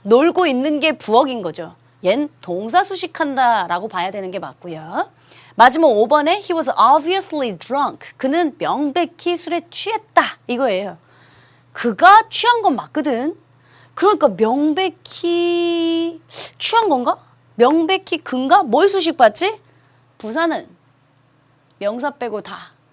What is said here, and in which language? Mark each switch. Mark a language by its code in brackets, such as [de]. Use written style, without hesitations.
[ko] 놀고 있는 게 부엌인 거죠. 얜 동사 수식한다라고 봐야 되는 게 맞고요. 마지막 5번에 [en] he was obviously drunk. [ko] 그는 명백히 술에 취했다. 이거예요. 그가 취한 건 맞거든. 그러니까 명백히 취한 건가? 명백히 근가? 뭘 수식받지? 부사는 명사 빼고 다.